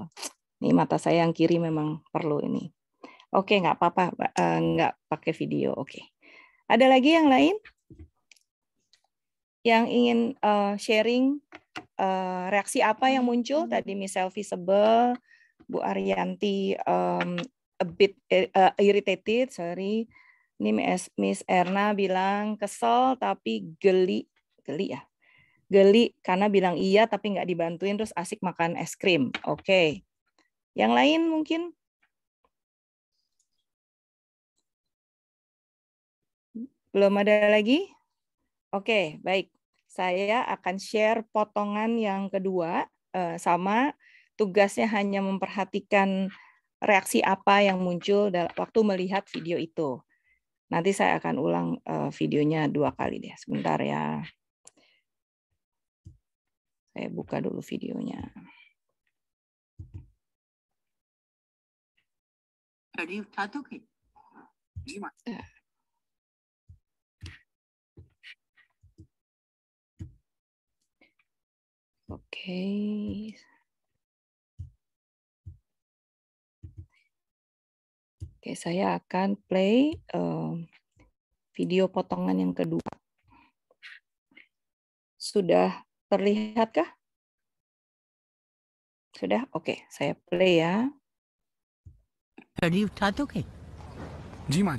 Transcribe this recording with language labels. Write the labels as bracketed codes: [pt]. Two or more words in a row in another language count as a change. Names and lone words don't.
[id] Ini mata saya yang kiri memang perlu ini. Oke, nggak apa-apa, nggak pakai video. Oke. Ada lagi yang lain yang ingin sharing reaksi apa yang muncul? Tadi Miss Selvi sebel, Bu Arianti [en] a bit irritated, sorry. [id] Ini Miss Erna bilang kesel tapi geli ya. Geli karena bilang iya tapi nggak dibantuin terus asik makan es krim. Oke. Yang lain mungkin? Belum ada lagi? Oke, baik. Saya akan share potongan yang kedua, sama tugasnya hanya memperhatikan reaksi apa yang muncul waktu melihat video itu. Nanti saya akan ulang videonya 2 kali deh. Sebentar ya. Saya buka dulu videonya. [hi] छड़ी उठा दोगे? जी माँ [id] Oke. Oke, saya akan play video potongan yang kedua. Sudah terlihatkah? Sudah? Oke, saya play ya. [hi] छड़ी उठा दोगे? जी माँ जी